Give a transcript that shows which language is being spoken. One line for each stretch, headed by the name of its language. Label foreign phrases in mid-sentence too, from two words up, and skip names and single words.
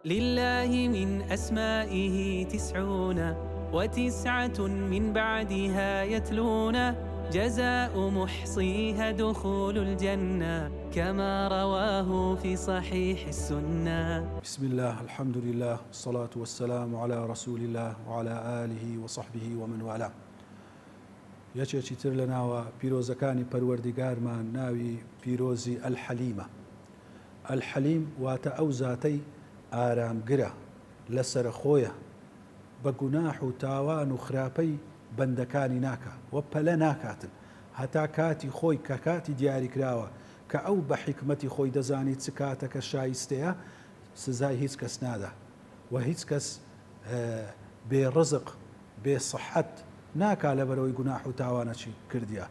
Arabic: لله من أسمائه 99 من بعدها يتلون جزاء محصيها دخول الجنة كما رواه في صحيح السنة. بسم الله الحمد لله والصلاة والسلام على رسول الله وعلى آله وصحبه ومن والاه.
Central Kurdish: یەکێکی تر لە ناوە پیرۆزەکانی پەروەردیگارمان ناوی پیرۆزی ئەلحەلیمە. ئەلحەلیم واتە ئەو زاتەی ئارامگرە لەسەر خۆیە، بە گوناح و تاوان و خراپەی بەندەکانی ناکە و پەلە ناکاتن هەتا کاتی خۆی کە کاتی دیاریکراوە کە ئەو بە حیکمەتی خۆی دەزانی چ کاتەکە شایستەیە سزای هیچ کەس نادا و هیچ کەس بێ ڕزق بێ سەحەت ناکا لەبەرەوەی گوناح و تاوانەچی کردیە.